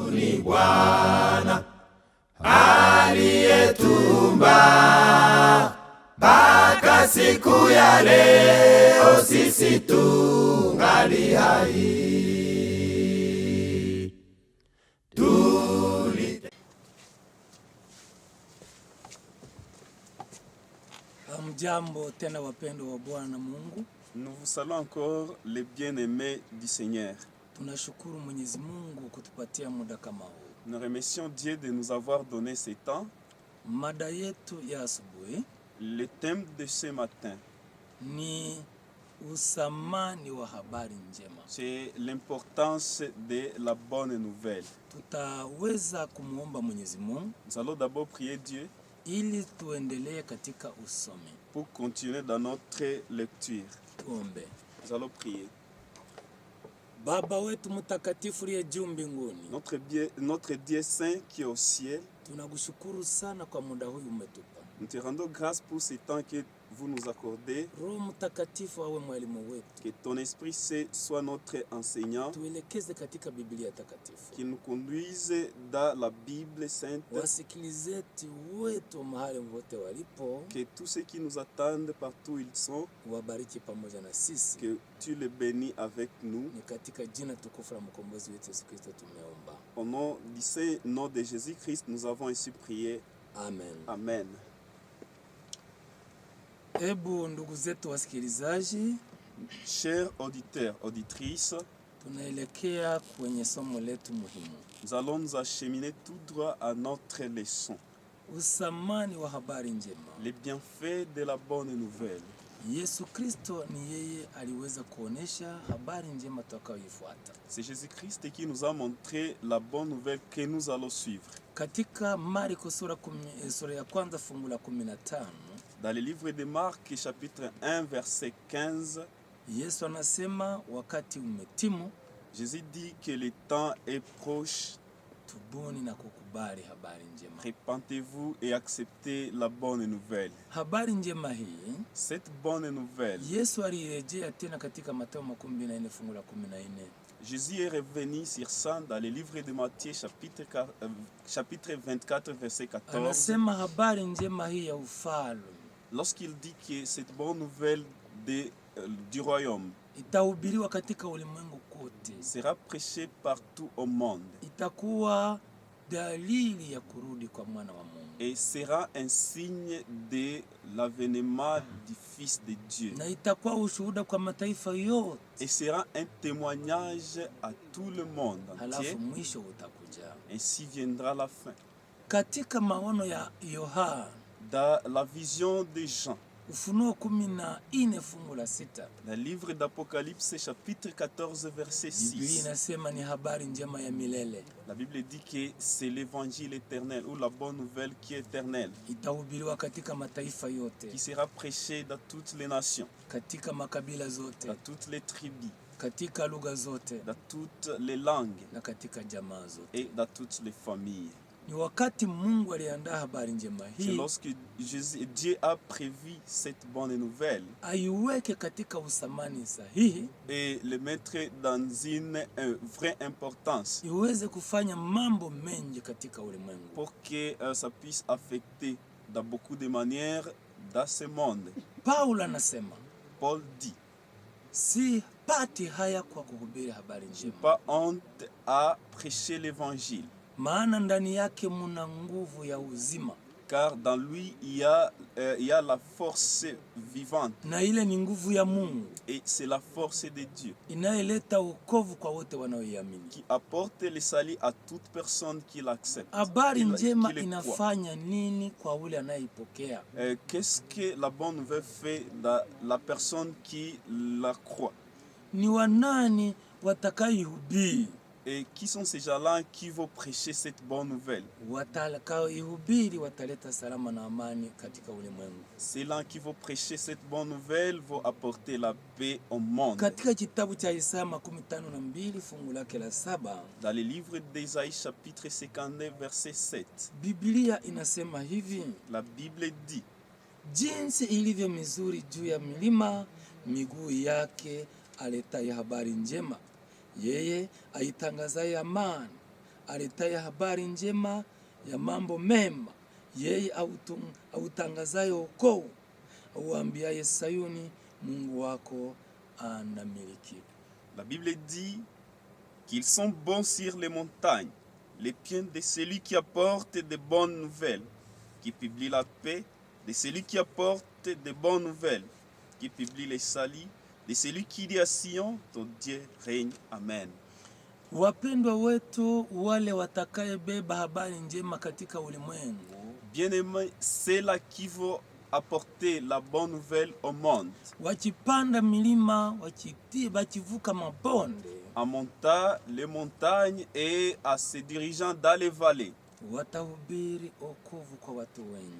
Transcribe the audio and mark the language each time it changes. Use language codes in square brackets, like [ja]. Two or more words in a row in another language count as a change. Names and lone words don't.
[sw] ni Bwana aliyetuumba, mpaka siku ya leo sisi tungali hai. Jambo tena wapendo wa Bwana Mungu. [fr] Nous vous saluons encore les bien-aimés du Seigneur. [sw] Tunashukuru Mwenyezi Mungu kutupatia muda kama huu. [fr] Nous remercions Dieu de nous avoir donné ce temps. [sw] Mada yetu ya asubuhi, [fr] le thème de ce matin, [sw] ni usamani wa habari njema. [fr] C'est l'importance de la bonne nouvelle. [sw] Tutaweza kumuomba Mwenyezi Mungu. [fr] Nous allons d'abord prier Dieu [sw] ili tuendelee katika usomi. [fr] Pour continuer dans notre lecture. [sw] Tuombe. [fr] Nous allons prier. [sw] Baba wetu mtakatifu uliye juu mbinguni, [fr] notre Dieu saint qui est au ciel, [sw] tunakushukuru sana kwa muda huu umetupa. [fr] Nous te rendons grâce pour ce temps que vous nous accordez. [sw] Roho Mtakatifu awe mwalimu wetu. [fr] Que ton esprit soit notre enseignant. [sw] Tuelekeze katika Biblia takatifu. [fr] Qu'il nous conduise dans la Bible sainte. [sw] Wasikilizaji wetu mahali wote walipo. [fr] Que tous ceux qui nous attendent partout ils sont. [sw] Wabariki pamoja na sisi. [fr] Que tu les bénis avec nous. [sw] Ni katika jina tukufu la mkombozi wetu Yesu Kristo tumeomba. [fr] Au nom du saint nom de Jésus-Christ nous avons ainsi prié. Amen. Amen. [sw] Ebu ndugu zetu wasikilizaji, [fr] chers auditeurs, auditrices, [sw] tunaelekea kwenye somo letu muhimu. [fr] Nous allons nous acheminer tout droit à notre leçon. [sw] Usamani wa habari njema. [fr] Les bienfaits de la bonne nouvelle. [sw] Yesu Kristo ni yeye aliweza kuonesha habari njema tutakayoifuata. [fr] C'est Jésus-Christ qui nous a montré la bonne nouvelle que nous allons suivre. [sw] Katika Marko sura ya kwanza fungu la 15. [fr] Dans le livre de Marc chapitre 1 verset 15, [sw] Yesu anasema wakati umetimu. [fr] Jésus dit que le temps est proche. [sw] Tubuni na kukubali habari njema. [fr] Repentez-vous et acceptez la bonne nouvelle. [sw] Habari njema hii, [fr] cette bonne nouvelle, [sw] Yesu alirejea tena katika Mathayo 24 fungu la 14. [fr] Jésus est revenu sur ça dans le livre de Matthieu chapitre 24 verset 14. [sw] Anasema habari njema hii ya ufalme. [fr] Lorsqu'il dit que cette bonne nouvelle du royaume [sw] itahubiriwa katika ulimwengu kote, [fr] sera prêchée partout au monde, [sw] itakuwa dalili ya kurudi kwa mwana wa Mungu, [fr] et sera un signe de l'avènement du Fils de Dieu, [sw] na itakuwa ushuhuda kwa mataifa yote, [fr] et sera un témoignage à tout le monde entier. [sw] Halafu mwisho utakuja. [fr] Ainsi viendra la fin. [sw] Katika maono ya Yohana, [fr] dans la vision de Jean, [sw] Ufunuo 14 fungu la 6, [fr] dans le livre d'Apocalypse chapitre 14 verset 6, [sw] Biblia inasema ni habari njema ya milele. [fr] La Bible dit que c'est l'évangile éternel ou la bonne nouvelle qui est éternelle, [sw] itahubiriwa katika mataifa yote, [fr] qui sera prêchée dans toutes les nations, [sw] katika makabila zote, [fr] dans toutes les tribus, [sw] katika lugha zote, [fr] dans toutes les langues, [sw] na katika jamaa zote, [fr] et dans toutes les familles. [sw] Ni wakati Mungu aliandaa habari njema hii. [fr] C'est lorsque Dieu a prévu cette bonne nouvelle, [sw] aiweke katika usamani sahihi, [fr] et le mettre dans une vraie importance, [sw] iweze kufanya mambo mengi katika ulimwengu, [fr] pour que ça puisse affecter dans beaucoup de manières dans ce monde. [sw] Paul anasema, [fr] Paul dit, [sw] si pati haya kwa kuhubiri habari njema, [fr] pas honte à prêcher l'évangile, [sw] maana ndani yake muna nguvu ya uzima, [fr] car dans lui il y a la force vivante, [sw] na ile ni nguvu ya Mungu, [fr] et c'est la force de Dieu [sw] inayoleta wokovu kwa wote wanaoiamini, [fr] qui apporte le salut à toute personne qui l'accepte. [sw] Habari njema inafanya nini kwa ule anayeipokea? [fr] Qu'est-ce que la bonne nouvelle fait dans la personne qui la croit? [sw] Ni wanani watakayoihubiri? [fr] Et qui sont ces gens-là qui vont prêcher cette bonne nouvelle? Ceux-là qui vont prêcher cette bonne nouvelle vont apporter la paix au monde. Dans le livre d'Ésaïe chapitre 59 verset 7, la Bible dit, [sw] jinsi ilivyo mizuri juu ya milima miguu yake aletaye habari njema, yeye aitangazaye amani, aletaye habari njema ya mambo mema, yeye autangazaye wokovu, auambiaye Sayuni, Mungu wako anamiliki. [fr] La Bible dit qu'ils sont bons sur les montagnes, les pieds de celui qui apporte de bonnes nouvelles, qui publie la paix, de celui qui apporte de bonnes nouvelles, qui publie les salis, de celui qui dit à Sion, ton Dieu règne. Amen. [sw] Wapendwa wetu wale watakayebeba habari njema katika ulimwengu, [fr] Bien-aimés, c'est là qui vont apporter la bonne nouvelle au monde. [sw] wakipanda milima, wakivuka mabonde, [fr] En montant les montagnes et en se dirigeant dans les vallées, [sw] watahubiri wokovu kwa watu wengi.